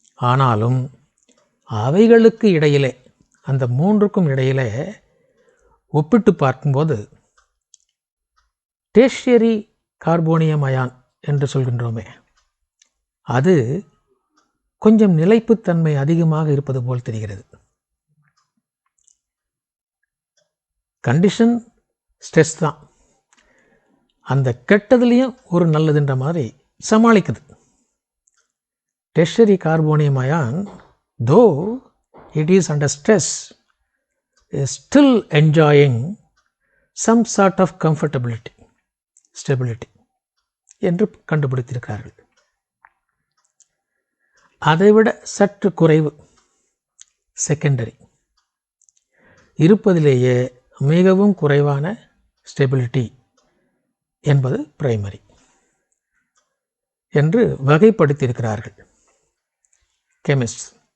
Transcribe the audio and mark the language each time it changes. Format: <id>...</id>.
<ta>ஆனாலும் அவைகளுக்கு இடையிலே, அந்த 3க்கும் இடையிலே ஒப்பிட்டு பார்க்கும்போது டெர்ஷியரி கார்போனியம் அயான் என்று சொல்கின்றோமே, அது கொஞ்சம் நிலைப்புத்தன்மை அதிகமாக இருப்பது போல் தெரிகிறது. கண்டிஷன் ஸ்ட்ரெஸ் தான், அந்த கெட்டதுலேயும் ஒரு நல்லதுன்ற மாதிரி சமாளிக்குது.</ta> <en>Tertiary carbonium ion, though it is under stress, is still enjoying some sort of comfortability, stability</en> <ta>என்று கண்டுபிடித்திருக்கிறார்கள். அதைவிட சற்று குறைவு செகண்டரி, இருப்பதிலேயே மிகவும் குறைவான ஸ்டெபிலிட்டி என்பது பிரைமரி என்று வகைப்படுத்தியிருக்கிறார்கள் கெமிஸ்ட்.</ta>